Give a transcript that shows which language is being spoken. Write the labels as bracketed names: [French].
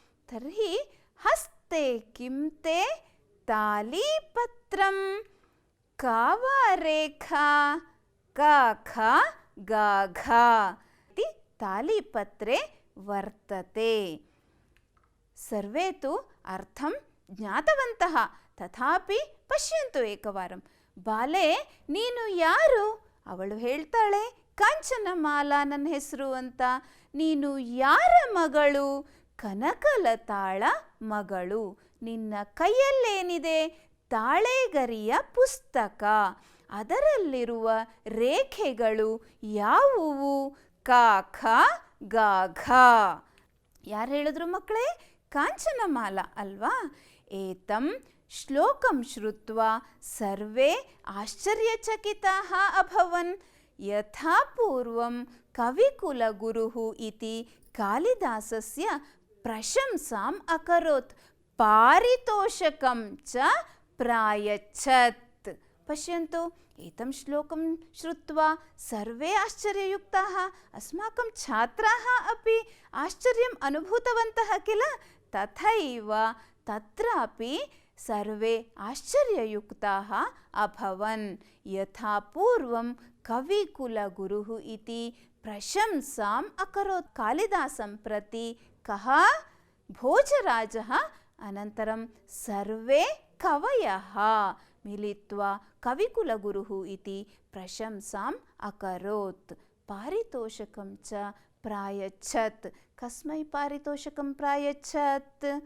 [Sanskrit] तर्हि हस्ते किं ते, तालीपत्रं, का वा रेखा, क ख ग घ इति तालीपत्रे वर्तते। सर्वे तु अर्थं ज्ञातवन्तः, तथापि पश्यन्तु एकवारं, [Kannada] ಬಾಲೆ ನೀನು ಯಾರು? ಅವಳು ಹೇಳ್ತಾಳೆ, ಕಾಂಚನಮಾಲಾ ನನ್ನ ಹೆಸರು ಅಂತ. ನೀನು ಯಾರ ಮಗಳು? ಕನಕಲತಾಳ ಮಗಳು. ನಿನ್ನ ಕೈಯಲ್ಲೇನಿದೆ? ತಾಳೆಗರಿಯ ಪುಸ್ತಕ. ಅದರಲ್ಲಿರುವ ರೇಖೆಗಳು ಯಾವುವು? ಕ ಖ ಗ ಘ. ಯಾರು ಹೇಳಿದ್ರು ಮಕ್ಕಳೇ? ಕಾಂಚನಮಾಲ ಅಲ್ವಾ? [Sanskrit] ಏತಂ ಶ್ಲೋಕಂ ಶ್ರುತ್ವಾ ಸರ್ವೇ ಆಶ್ಚರ್ಯಚಕಿತಾಃ ಅಭವನ್. ಯಥಾ ಪೂರ್ವಂ ಕವಿಕುಲಗುರುಃ ಇತಿ ಕಾಳಿದಾಸಸ್ಯ ಪ್ರಶಂಸಾಂ ಅಕರೋತ್ ಪಾರಿತೋಷಕಂ ಚ ಪ್ರಾಯಚ್ಛತ್. ಪಶ್ಯन्तु, एतं श्लोकं श्रुत्वा सर्वे आश्चर्ययुक्ताः, अस्माकं छात्राः अपि आश्चर्यम् अनुभूतवन्तः किल? तथैव तत्रापि सर्वे आश्चर्ययुक्ताः अभवन्. यथा पूर्वं कविकुलगुरुः इति प्रशंसाम् अकरोत्. कालिदासं प्रति कः? भोजराजः. अनन्तरं सर्वे कवयः मिलित्वा कविकुलगुरुः इति प्रशंसाम् अकरोत्. पारितोषकं च प्रायच्छत्. कस्मै पारितोषकं प्रायच्छत्?